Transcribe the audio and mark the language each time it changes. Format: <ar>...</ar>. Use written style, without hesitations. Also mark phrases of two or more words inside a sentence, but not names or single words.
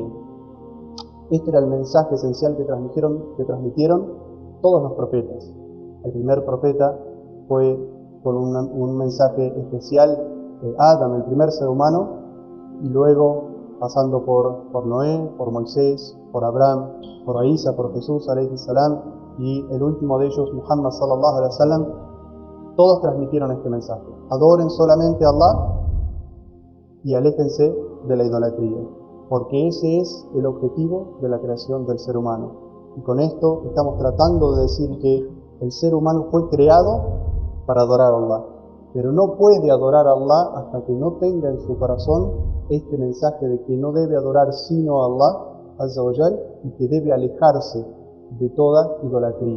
<es>Este era el mensaje esencial que transmitieron todos los profetas. El primer profeta fue con un mensaje especial de Adam, el primer ser humano, y luego pasando por Noé, por Moisés, por Abraham, por Isa, por Jesús,</es> <ar>عليه السلام,</ar> <es>y el último de ellos,</es> <ar>محمد صلى الله عليه وسلم,</ar> <es>todos transmitieron este mensaje. Adoren solamente a Allah y aléjense de la idolatría, porque ese es el objetivo de la creación del ser humano. Y con esto estamos tratando de decir que el ser humano fue creado para adorar a Allah, pero no puede adorar a Allah hasta que no tenga en su corazón este mensaje de que no debe adorar sino a Allah</es> <ar>عز وجل</ar> <es>y que debe alejarse de toda idolatría.</es>